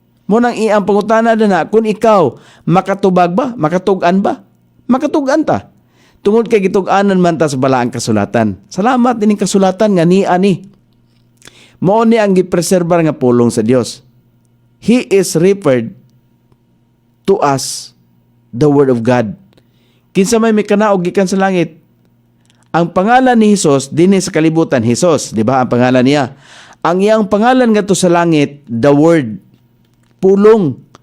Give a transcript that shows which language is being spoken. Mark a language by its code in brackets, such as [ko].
[ceb] Munang iyang pangutana na kung ikaw makatubag ba? Makatug-an ba? Makatug-an ta. Tungod kay gitug-anan man ta sa balaang kasulatan. Salamat dining kasulatan nga ni ani. Mao ni ang gipreserbar nga pulong sa Dios. [en] He is referred to us the Word of God. [ceb] Kinsa may mikanaog gikan sa langit. Ang pangalan ni Hesus dinhi sa kalibutan, Hesus, di ba ang pangalan niya? Ang iyang pangalan ngadto sa langit, [en] the Word, [ceb] pulong.